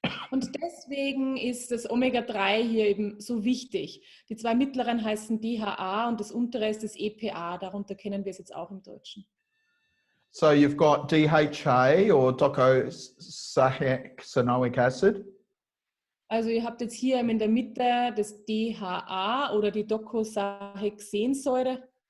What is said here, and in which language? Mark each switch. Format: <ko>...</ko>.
<de>Und deswegen ist das Omega-3 hier eben so wichtig. Die zwei mittleren heißen DHA und das untere ist das EPA. Darunter kennen wir es jetzt auch im Deutschen.</de> <en>So you've got DHA or docosahexaenoic acid.</en> <de>Also ihr habt jetzt hier in der Mitte das DHA oder die Docosahexaensäure.</de>